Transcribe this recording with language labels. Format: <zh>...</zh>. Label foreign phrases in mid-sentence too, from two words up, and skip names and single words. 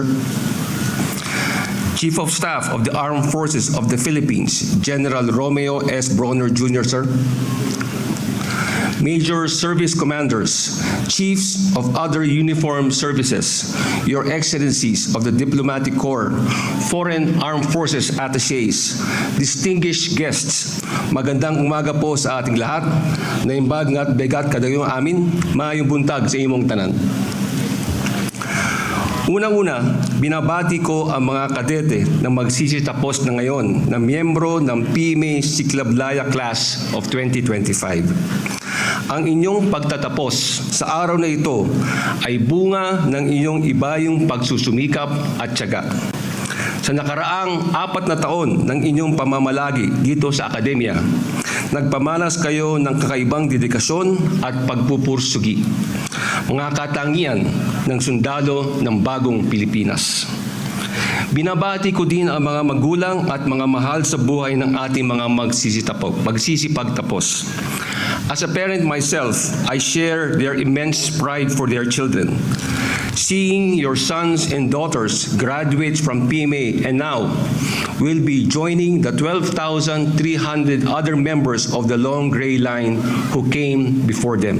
<en>Chief of Staff of the Armed Forces of the Philippines, General Romeo S. Bronner Jr., sir. Major Service Commanders, Chiefs of other uniformed services, Your Excellencies of the Diplomatic Corps, Foreign Armed Forces Attachés, distinguished guests,</en> <tl>magandang umaga po sa ating lahat,</tl> <ilo>naimbag nga't begat kadayong amin,</ilo> <ceb>maayong buntag sa imong tanan.</ceb> <tl>Unang-una, binabati ko ang mga kadete na magsisitapos na ngayon na miyembro ng PMA Siklablaya Class of 2025. Ang inyong pagtatapos sa araw na ito ay bunga ng inyong ibayong pagsusumikap at tiyaga. Sa nakaraang 4 na taon ng inyong pamamalagi dito sa akademya, nagpamalas kayo ng kakaibang dedikasyon at pagpupursugi. Mga katangian ng sundalo ng bagong Pilipinas. Binabati ko din ang mga magulang at mga mahal sa buhay ng ating mga magsisipagtapos.</tl> <en>As a parent myself, I share their immense pride for their children. Seeing your sons and daughters graduate from PMA and now will be joining the 12,300 other members of the long gray line who came before them.</en>